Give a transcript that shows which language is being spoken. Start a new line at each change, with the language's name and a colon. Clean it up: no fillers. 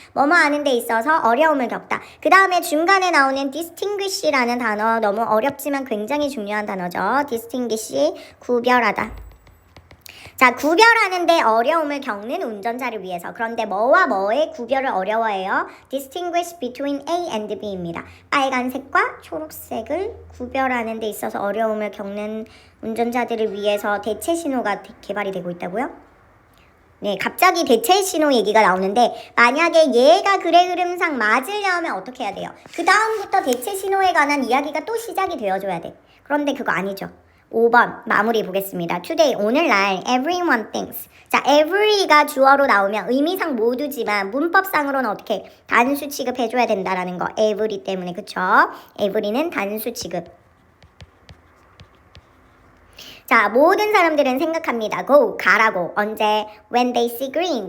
Korean: 뭐뭐 하는 데 있어서 어려움을 겪다. 그 다음에 중간에 나오는 distinguish라는 단어, 너무 어렵지만 굉장히 중요한 단어죠. distinguish, 구별하다. 자, 구별하는데 어려움을 겪는 운전자를 위해서. 그런데 뭐와 뭐의 구별을 어려워해요?
English: Distinguish between A and B입니다.
Korean: 빨간색과 초록색을 구별하는 데 있어서 어려움을 겪는 운전자들을 위해서 대체 신호가 개발이 되고 있다고요? 네, 갑자기 대체 신호 얘기가 나오는데 만약에 얘가 글의 흐름상 맞으려면 어떻게 해야 돼요? 그 다음부터 대체 신호에 관한 이야기가 또 시작이 되어줘야 돼. 그런데 그거 아니죠. 5번 마무리 보겠습니다.
English: Today,
Korean: 오늘날
English: everyone thinks.
Korean: 자, every가 주어로 나오면 의미상 모두지만 문법상으로는 어떻게 단수 취급해줘야 된다라는 거. every 때문에 그쵸? every는 단수 취급. 자, 모든 사람들은 생각합니다.
English: go,
Korean: 가라고. 언제?
English: when they see green.